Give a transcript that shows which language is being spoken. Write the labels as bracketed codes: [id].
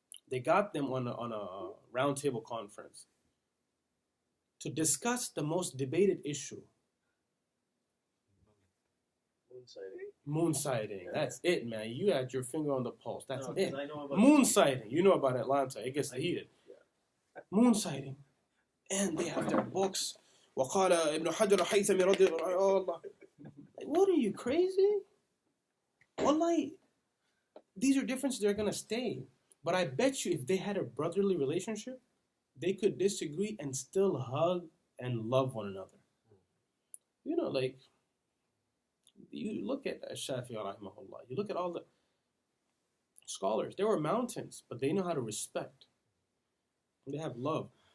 [en] They got them on a roundtable conference to discuss the most debated issue. Moon sighting. That's it, man. You had your finger on the pulse. That's it. Moon sighting. You know about Atlanta. It gets heated. Yeah. Moon sighting. And they have their books. [ar] وقال ابن حجر الحيثمي رضي الله. [en] What are you, crazy? Wallahi, these are differences that are going to stay. But I bet you if they had a brotherly relationship, they could disagree and still hug and love one another. Like, you look at Shafi'i rahimahullah, you look at all the scholars, they were mountains, but they know how to respect. They have love.